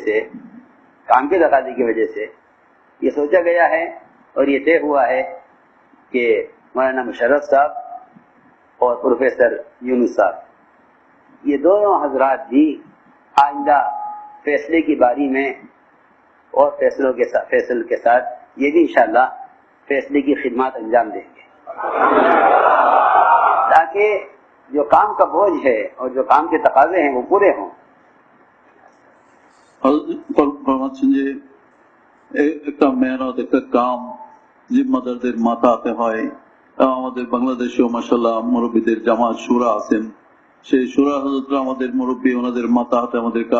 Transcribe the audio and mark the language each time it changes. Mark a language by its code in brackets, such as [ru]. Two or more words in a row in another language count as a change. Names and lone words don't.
[ur] وجہ سے یہ سوچا گیا ہے اور یہ طے ہوا ہے کہ مولانا مشرف صاحب اور پروفیسر یونس صاحب، یہ دونوں حضرات بھی آئندہ فیصلے کی باری میں اور فیصل کے ساتھ یہ بھی انشاءاللہ فیصلے کی خدمات انجام دیں گے، تاکہ جو کام کا بوجھ ہے اور جو کام کے تقاضے ہیں وہ پورے ہوں. [bn] ফরমাচ্ছেন যে একটা মেহনত, একটা কাম জিম্মাদারদের মাথাতে হয়. আমাদের বাংলাদেশেও মাশাআল্লাহ মুরব্বীদের জামাত শুরা আছেন, সেই শুরা হযরতরা আমাদের মুরব্বী, ওনাদের মাথা হাতে আমাদের কাজ.